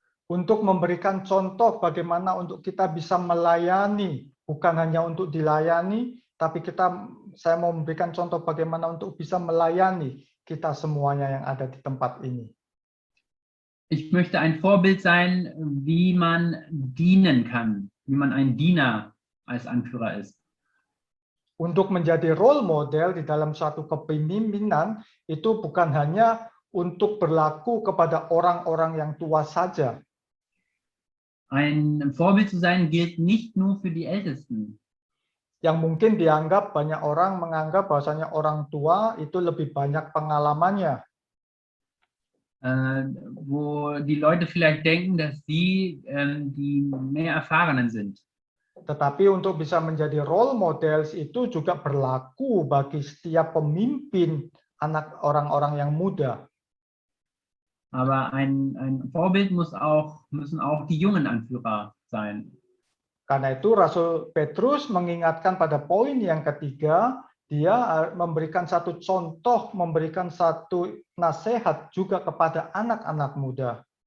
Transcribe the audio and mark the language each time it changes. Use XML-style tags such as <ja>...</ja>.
<id>Untuk memberikan contoh bagaimana untuk kita bisa melayani, bukan hanya untuk dilayani, tapi saya mau memberikan contoh bagaimana untuk bisa melayani kita semuanya yang ada di tempat ini.</id> <de>Ich möchte ein Vorbild sein, wie man dienen kann, wie man ein Diener als Anführer ist.</de> <id>Untuk menjadi role model di dalam suatu kepemimpinan itu bukan hanya untuk berlaku kepada orang-orang yang tua saja.</id> <de>Ein Vorbild zu sein gilt nicht nur für die Ältesten.</de> <id>Yang mungkin dianggap banyak orang menganggap bahwasanya orang tua itu lebih banyak pengalamannya.</id> <de>Wo die Leute vielleicht denken, dass sie die mehr Erfahrenen sind.</de> <id>Tetapi untuk bisa menjadi role models itu juga berlaku bagi setiap pemimpin anak orang-orang yang muda.</id> <de>Aber ein Vorbild müssen auch die jungen Anführer sein.</de> <id>Karena itu Rasul Petrus mengingatkan pada poin yang ketiga, dia memberikan satu contoh, memberikan satu nasihat juga kepada anak-anak muda.</id>